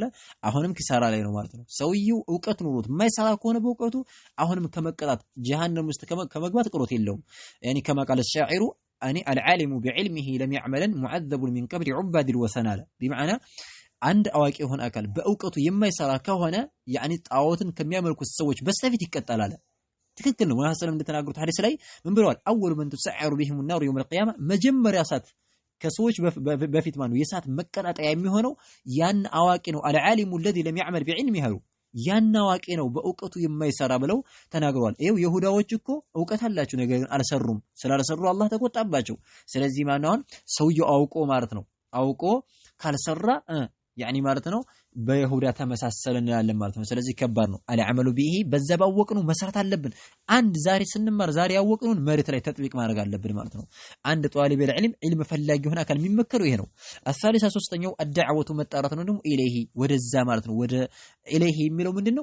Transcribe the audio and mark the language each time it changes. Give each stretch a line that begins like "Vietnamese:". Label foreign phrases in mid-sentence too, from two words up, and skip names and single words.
Amharic: አሁንም ኪሳራ ላይ ነው ማለት ነው። ሰውየው ዕውቀት ኑሮት የማይሰራ ከሆነ በእውቀቱ አሁንም ከመቀጣት ጀሃነም ውስጥ ከመግባት ቅሮት የለውም። ያኒ
Arabic: كما قال الشاعر إن العالم بعلمه لم يعملن معذب من قبل عباد الوثن
Amharic: አለ። ቢመዓና አንድ አዋቂ የሆነ አካል በእውቀቱ የማይሰራ ከሆነ ያኒ ጣዖትን ከሚያመልኩት ሰዎች በስተፊት ይቀጣል አለ። ትክክል ነው። ወላሂ ሰለም እንደተናገሩት ሐዲስ ላይ ምን ብለዋል?
Arabic: أول من تسعر بهم النار يوم القيامة
Amharic: መጀመሪያ ሳት ከሰዎች በፊት ማነው የሳት መቀጣጣያ የሚሆነው ያን አዋቂ ነው። አልዓሊሙ
Arabic: الذي لم يعمل بعلمه
Amharic: ያን አዋቂ ነው በእውቀቱ የማይሰራ ብለው ተናግረዋል። ይሄው ይሁዳዎች እኮ ዕውቀት አላቸው ነገር ግን አልሰሩም። ስላልሰሩ አላህ ተቆጣባቸው። ስለዚህ ማነው ሰውየው አውቆ ማለት ነው አውቆ ካልሰራ ያኒ ማለት ነው በይሁዳ ተመሳሰለ እንላለን ማለት ነው። ስለዚህ ከባድ ነው።
Arabic: العمل به
Amharic: በዛ ባወቅነው መስራት አለብን። አንድ ዛሬ ስንማር ዛሬ ያወቅነውን መሬት ላይ ተጥቢቅ ማድረግ አለብን ማለት ነው። አንድ ጧሊብ ዒልም ፈላጊ የሆነ አካል የሚመከረው ይሄ ነው። አሳሊሳ ሶስተኛው አድዓወቱ መጣራት ነው ደግሞ ኢለይሂ ወደዛ ማለት ነው። ወደ ኢለይሂ የሚለው ምንድነው?